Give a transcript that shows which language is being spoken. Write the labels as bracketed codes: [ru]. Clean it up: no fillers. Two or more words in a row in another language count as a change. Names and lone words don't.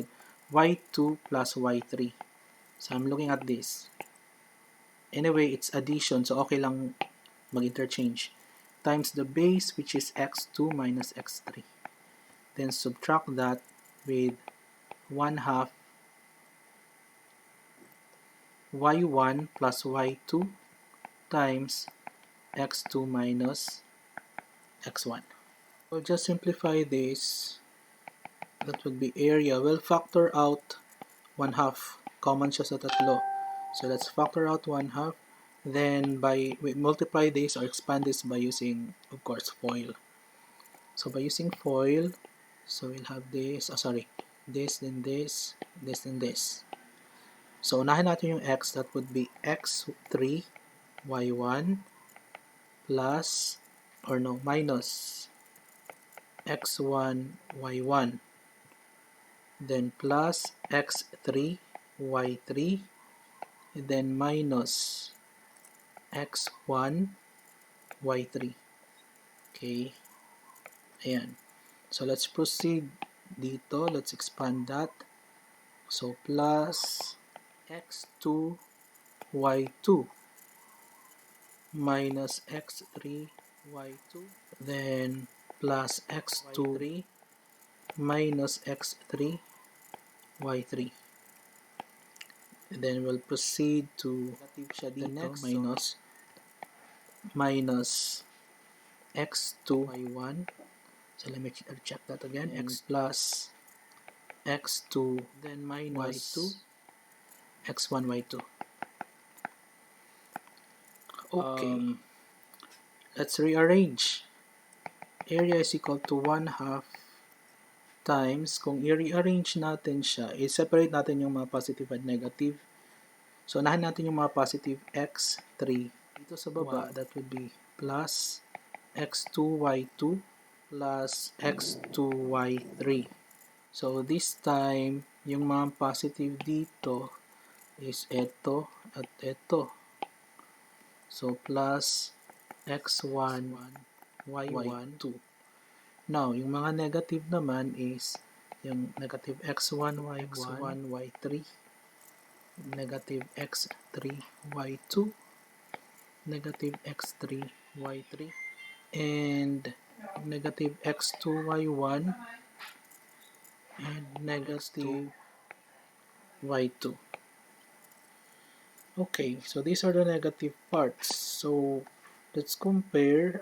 [en] y2 plus y3. So, I'm looking at this. Anyway, it's addition, so [tl] okay lang mag-interchange. [en] Times the base, which is x2 minus x3. Then, subtract that with 1/2 y1 plus y2 times x2 minus x1. We'll just simplify this. That would be area. We'll factor out 1/2. [tl] Common siya sa tatlo. [en] So let's factor out 1/2. Then we multiply this or expand this by using, of course, FOIL. So by using FOIL, so we'll have this, this, then this, this, then this. So [tl] unahin natin yung [en] x, that would be x3 y1 plus, minus x1 y1, then plus x3 y3, and then minus x1 y3. [tl] Okay, ayan. [en] So let's proceed dito, let's expand that. So plus x2 y2 minus x3 y2, then plus x2 minus x3 y3. And then we'll proceed to the next, minus x2 y1. So let me check that again. X plus x2, then minus y2, x1 y2. Okay. Let's rearrange. Area is equal to 1/2 times, [tl] kung i-rearrange natin siya, i-separate natin yung mga [en] positive and negative. [tl] So, unahin natin yung mga positive x3. Dito sa baba, [en] that would be plus x2y2 plus x2y3. So, this time, [tl] yung mga positive dito is ito at ito. [en] So, plus x1, y1, 2. [tl] Now, yung mga negative naman is yung [en] negative x1, y1, y3, negative x3, y2, negative x3, y3, and negative x2, y1, and negative y2. Okay, so these are the negative parts. So let's compare.